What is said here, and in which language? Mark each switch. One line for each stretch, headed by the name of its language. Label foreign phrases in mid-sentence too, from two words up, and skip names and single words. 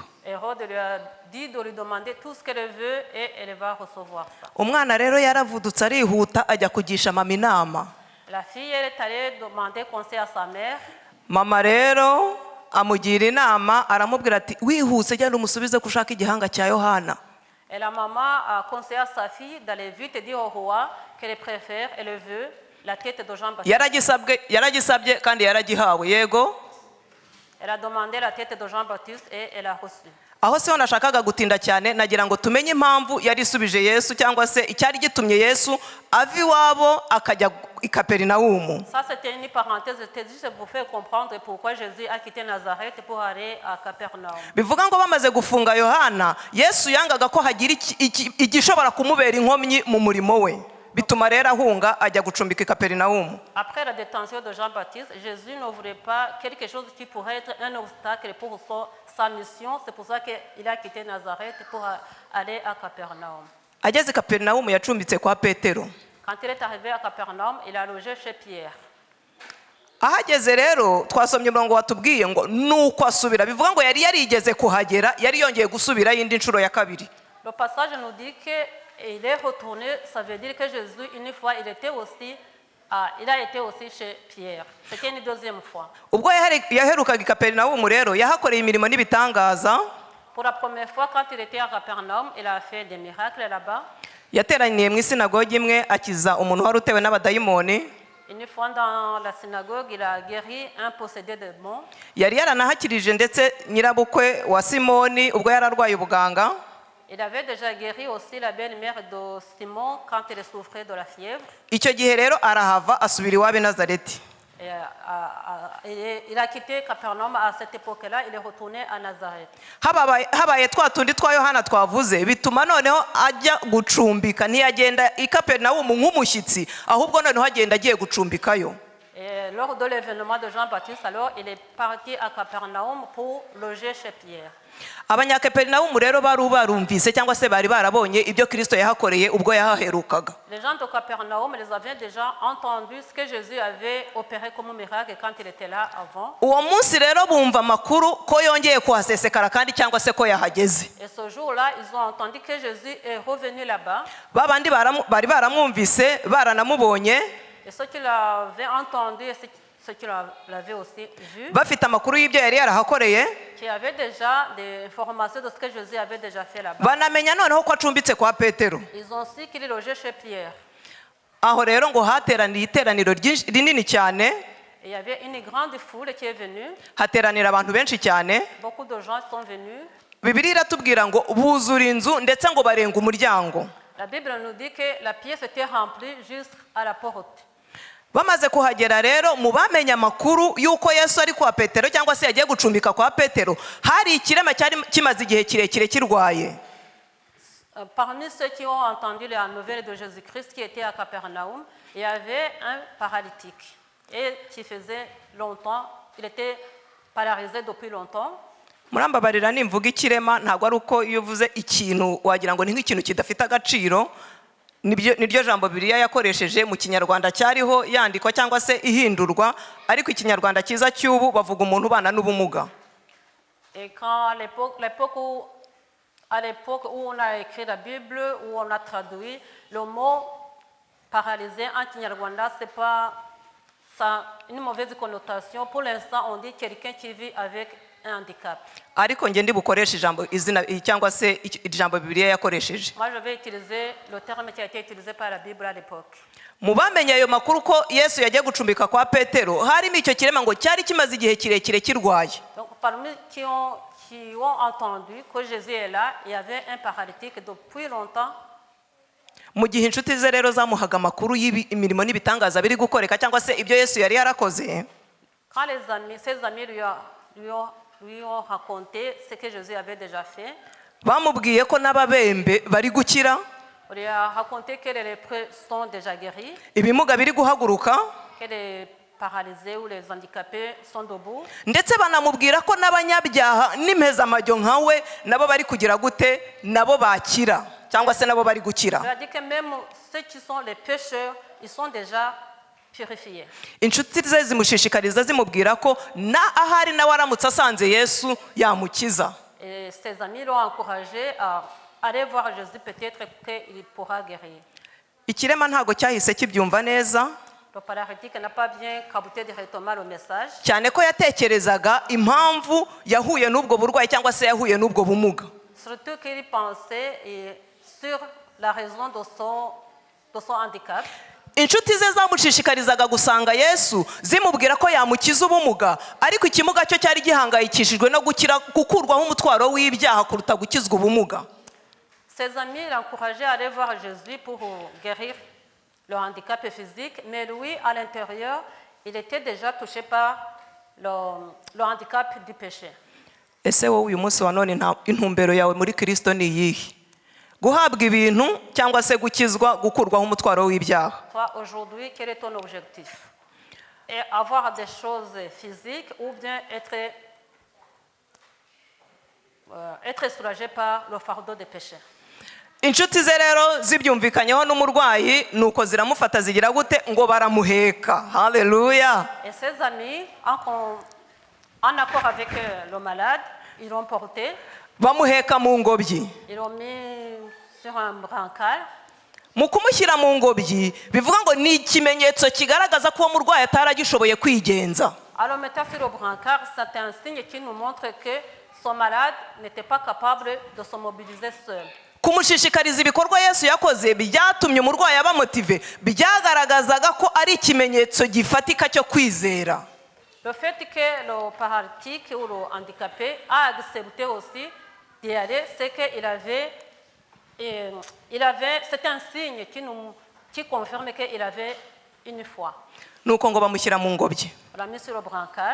French: Hérode lui a dit de lui demander tout ce qu'elle veut et elle va recevoir ça.
Kinyarwanda: Umwana rero yaravudutse arihuta ajya kugisha mama inama.
French: La fille, elle est allée demander conseil à sa mère.
Kinyarwanda: Mama rero amugira inama aramubwira ati wihuse genda umusubize kushaka igihanga cya Yohana.
French: Et la maman a conseillé à sa fille d'aller vite et dire au roi qu'elle préfère, elle veut la tête de Jean-Baptiste.
Kinyarwanda: Yaragisabye kandi yaragihawe yego.
French: Elle a demandé la tête de Jean-Baptiste et elle a reçu.
Kinyarwanda: Aho se nashakaga gutinda cyane nagira ngo tumenye impamvu yari isubije Yesu cyangwa se icyari gitumye Yesu ava iwabo akajya i Kaperinawumu.
French: Ça c'était une parenthèse, c'était juste pour faire comprendre pourquoi Jésus a quitté Nazareth pour aller à Capernaum.
Kinyarwanda: Bivuga ngo bamaze gufunga Yohana, Yesu yangaga ko hagira igishobora kumubera inkomyi mu murimo we. Bituma rero ahunga ajya gucumbika i Kaperinawumu.
French: Après la détention de Jean-Baptiste, Jésus ne voulait pas quelque chose qui pourrait être un obstacle pour sa mission. C'est pour ça qu'il a quitté Nazareth pour aller à Capernaum.
Kinyarwanda: Ageze i Kaperinawumu yacumbitse kwa Petero.
French: Quand il est arrivé à Capernaum, il a logé chez Pierre.
Kinyarwanda: Ahageze rero twasomye umurongo watubwiye ngo nuko asubira. Bivuga ngo yari yarigeze kuhagera, yari yongeye gusubira yindi nshuro ya kabiri.
French: Le passage nous dit qu'il est retourné, ça veut dire que Jésus, une fois, il a été aussi chez Pierre. C'était une deuxième fois.
Kinyarwanda: Ubwo yaherukaga i Kaperinawumu rero yahakoreye imirimo n'ibitangaza.
French: Pour la première fois, quand il était à Capernaum, il a fait des miracles là-bas.
Kinyarwanda: Yateraniye mu isinagogi imwe akiza umuntu wari utewe n'abadayimoni.
French: Une fois dans la synagogue, il a guéri un possédé de démons.
Kinyarwanda: Yari yaranahakirije ndetse nyirabukwe wa Simoni ubwo yararwaye ubuganga.
French: Il avait déjà guéri aussi la belle-mère de Simon quand elle souffrait de la fièvre.
Kinyarwanda: Icyo gihe rero arahava asubira iwabo i Nazareti.
French: Il a quitté Capernaum à cette époque-là, il est retourné à Nazareth.
Kinyarwanda: Habaye twa tundi twa Yohana twavuze bituma noneho ajya gucumbika ntiyagenda i Kaperinawumu nk'umushyitsi ahubwo noneho agenda agiye gucumbikayo.
French: Et lors de l'événement de Jean-Baptiste, alors il est parti à Capernaum pour loger chez Pierre.
Kinyarwanda: Abanyakaperinawumu rero barumvise cyangwa se bari barabonye ibyo Kristo yahakoreye ubwo yahaherukaga.
French: Les gens de Capernaum, ils avaient déjà entendu ce que Jésus avait opéré comme miracle quand il était là avant.
Kinyarwanda: Uwo munsi rero bumva amakuru ko yongeye kuhasesekara kandi cyangwa se ko yahageze.
French: Et ce jour-là, ils ont entendu que Jésus est revenu là-bas.
Kinyarwanda: Babandi bari baramwumvise baranamubonye.
French: Et ceux qui l'avaient entendu et ceux qui l'avaient aussi vu,
Kinyarwanda: bafite amakuru y'ibyo yari yarahakoreye,
French: qui avaient déjà des informations de ce que Jésus avait déjà fait là-bas.
Kinyarwanda: banamenya noneho ko acumbitse kwa Petero.
French: Ils ont su qu'il est logé chez Pierre.
Kinyarwanda: Aho rero ngo hateraniye iteraniro rinini cyane.
French: Et il y avait une grande foule qui est venue.
Kinyarwanda: Hateranira abantu benshi cyane.
French: Beaucoup de gens sont venus.
Kinyarwanda: Bibiliya iratubwira ngo buzura inzu ndetse ngo barenga umuryango.
French: La Bible nous dit que la pièce était remplie jusqu'à la porte.
Kinyarwanda: Bamaze kuhagera rero mu bamenye amakuru yuko Yesu ari kwa Petero cyangwa se yagiye gucumbika kwa Petero, hari ikirema cyari kimaze igihe kirekire kirwaye.
French: Parmi ceux qui ont entendu la nouvelle de Jésus-Christ qui était à Capernaum, il y avait un paralytique et qui faisait longtemps, il était paralysé depuis longtemps.
Kinyarwanda: Murambabarira nimvuga ikirema ntabwo ari uko iyo uvuze ikintu wagira ngo ni nk'ikintu kidafite agaciro. Niryo jambo Bibiliya yakoresheje mu Kinyarwanda cyariho yandikwa cyangwa se ihindurwa, ariko Ikinyarwanda cyiza cy'ubu bavuga umuntu ubana n'ubumuga.
French: Et quand à l'époque où on a écrit la Bible, où on a traduit le mot paralysé en Kinyarwanda, c'est pas ça une mauvaise connotation. Pour l'instant, on dit quelqu'un qui vit avec un handicap.
Kinyarwanda: Ariko nge ndi bukoresha ijambo izina cyangwa se ijambo Bibiliya yakoresheje.
French: Moi je vais utiliser le terme qui a été utilisé par la Bible à l'époque.
Kinyarwanda: Mu bamenye ayo makuru ko Yesu yagiye gucumbika kwa Petero, harimo icyo kirema ngo cyari kimaze igihe kirekire kirwaye.
French: Donc parmi qui ont entendu que Jésus est là, il y avait un paralytique depuis longtemps.
Kinyarwanda: Mu gihe inshuti ze rero zamuhaga amakuru y'imirimo n'ibitangaza biri gukoreka cyangwa se ibyo Yesu yari yarakoze.
French: Quand ses amis lui ont raconté ce que Jésus avait déjà fait.
Kinyarwanda: Bamubwiye ko n'ababembe bari gukira.
French: On lui a raconté que les lépreux sont déjà guéris.
Kinyarwanda: Ibimuga biri guhaguruka.
French: que les paralysés ou les handicapés sont debout.
Kinyarwanda: ndetse banamubwira ko n'abanyabyaha n'impezamajyo nkawe nabo bari kugira gute nabo bakira cyangwa se nabo bari gukira.
French: Il a dit que même ceux qui sont les pécheurs, ils sont déjà purifiés.
Kinyarwanda: inshuti ze zimushishikariza zimubwira ko na ahari nawe aramutse asanze Yesu yamukiza.
French: Et ses amis l'ont encouragé à aller voir Jésus, peut-être qu'il pourra guérir.
Kinyarwanda: Ikirema ntago cyahise kibyumva neza,
French: Le paralytique n'a pas bien capté directement le message.
Kinyarwanda: cyane ko yatekerezaga impamvu yahuye n'ubwo burwayi cyangwa se yahuye n'ubwo bumuga.
French: Surtout qu'il pensait sur la raison de son handicap.
Kinyarwanda: inshuti ze zamushishikarizaga gusanga Yesu zimubwira ko yamukiza ubumuga, ariko ikimuga cyo cyari gihangayikishijwe no gukurwaho umutwaro w'ibyaha kuruta gukizwa ubumuga.
French: Ses amis l'encourageaient à aller voir Jésus pour guérir le handicap physique, mais lui, à l'intérieur, il était déjà touché par le handicap du péché.
Kinyarwanda: Ese wowe uyu munsi wa none intumbero yawe muri Kristo ni iyihe? Guhabwa ibintu cyangwa se gukizwa, gukurwaho umutwaro w'ibyaha?
French: Toi, aujourd'hui, quel est ton objectif? Et avoir des choses physiques ou bien être soulagé par le fardeau des péchés?
Kinyarwanda: inshuti ze rero zibyumvikanyeho n'umurwayi, nuko ziramufata zigira gute ngo baramuheka. Haleluya.
French: Et ses amis, en accord avec le malade, ils l'ont porté,
Kinyarwanda: Bamuheka mu ngobyi.
French: ils l'ont mis sur un brancard.
Kinyarwanda: Mu kumushyira mu ngobyi bivuga ngo ni ikimenyetso kigaragaza ko uwo murwayi ataragishoboye kwigenza.
French: Alors mettant sur le brancard, c'est un signe qui nous montre que son malade n'était pas capable de se mobiliser seul.
Kinyarwanda: Kumushishikariza ibikorwa Yesu yakoze byatumye umurwayi aba motive, byagaragazaga ko ari ikimenyetso gifatika cyo kwizera.
French: Le fait que le paralytique ou le handicapé a accepté aussi d'y aller, c'est qu'il avait, c'était un signe qui confirme qu'il avait une foi.
Kinyarwanda: Nuko ngo bamushyira mu ngobyi.
French: On l'a mis sur le brancard.